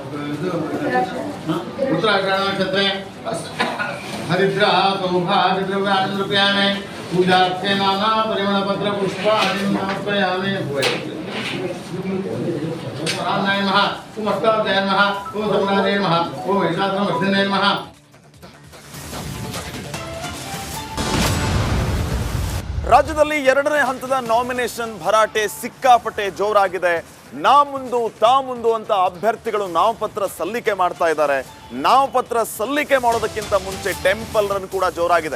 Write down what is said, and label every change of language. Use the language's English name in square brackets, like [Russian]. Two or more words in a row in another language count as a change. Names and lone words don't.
[Sanskrit] उत्तराषाढनक्षत्रे हरिद्रा सौभाग्यद्रव्याणि रूपयामि पूजार्थे नाना परिमलपत्रपुष्पाणि समर्पयामि. रामाय नमः, ओम अष्टाध्याय नमः, ओम सम्राजाय नमः, ओम महिषासुरमर्दिन्याय नमः. [Kannada] ರಾಜ್ಯದಲ್ಲಿ ಎರಡನೇ ಹಂತದ ನಾಮಿನೇಷನ್ ಭರಾಟೆ ಸಿಕ್ಕಾಪಟ್ಟೆ ಜೋರಾಗಿದೆ. ನಾ ಮುಂದು ಅಂತ ಅಭ್ಯರ್ಥಿಗಳು ನಾಮಪತ್ರ ಸಲ್ಲಿಕೆ ಮಾಡ್ತಾ ಇದ್ದಾರೆ. ನಾಮಪತ್ರ ಸಲ್ಲಿಕೆ ಮಾಡೋದಕ್ಕಿಂತ ಮುಂಚೆ [English] temple run [Kannada] ಕೂಡ ಜೋರಾಗಿದೆ.